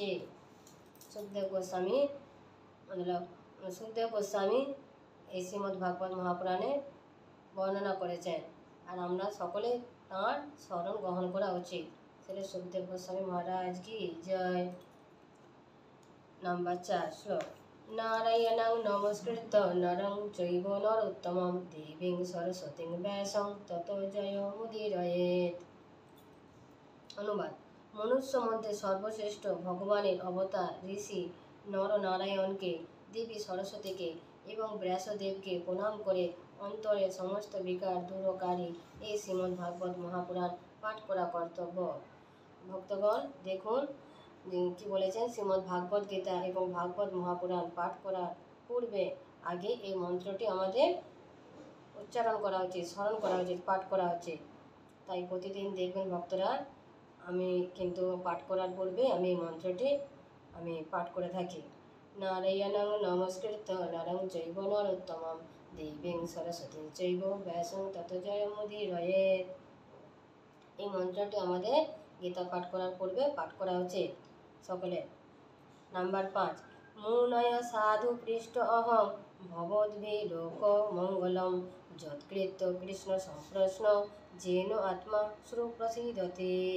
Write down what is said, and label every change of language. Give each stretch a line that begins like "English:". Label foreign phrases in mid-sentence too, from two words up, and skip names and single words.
Bangla: সুখদেব গোস্বামী এই শ্রীমদ্ ভাগবত মহাপুরাণে বর্ণনা করেছেন। আর আমরা সকলে তাঁর শরণ গ্রহণ করা উচিত। সেটা সুখদেব গোস্বামী মহারাজ কি জয়। নাম্বার 4 শ্লোক।
Sanskrit: নারায়ণং নমস্কৃত্য নরং চৈব নরোত্তমং দেবীং সরস্বতীং ব্যাসং ততো জয়মুদীরয়েৎ।
Bangla: অনুবাদ। মনুষ্য মধ্যে সর্বশ্রেষ্ঠ ভগবানের অবতার ঋষি নরনারায়ণকে, দেবী সরস্বতীকে এবং ব্যাসদেবকে প্রণাম করে অন্তরের সমস্ত বিকার দূরকারী এই শ্রীমদ্ ভাগবত মহাপুরাণ পাঠ করা কর্তব্য। ভক্তগণ দেখুন কি বলেছেন, শ্রীমদ্ ভাগবত গীতা এবং ভাগবত মহাপুরাণ পাঠ করার পূর্বে আগে এই মন্ত্রটি আমাদের উচ্চারণ করা উচিত, স্মরণ করা উচিত, পাঠ করা উচিত। তাই প্রতিদিন দেখবেন ভক্তরা, আমি কিন্তু পাঠ করার পূর্বে আমি এই মন্ত্রটি পাঠ করে থাকি।
Sanskrit: নারায়ণং নমস্কৃত্য নরং চৈব নরোত্তমং দেবীং সরস্বতীং চৈব ব্যাসং ততো জয়মুদীরয়েৎ।
Bangla: এই মন্ত্রটি আমাদের গীতা পাঠ করার পূর্বে পাঠ করা উচিত সকলে। নাম্বার 5।
Sanskrit: মুনয় সাধু পৃষ্ঠ অহং ভবদ্ভি লোক মঙ্গলম যৎকৃত্য কৃষ্ণ সম্প্রশ্ন যেন আত্মা সুপ্রসিদ্ধতে।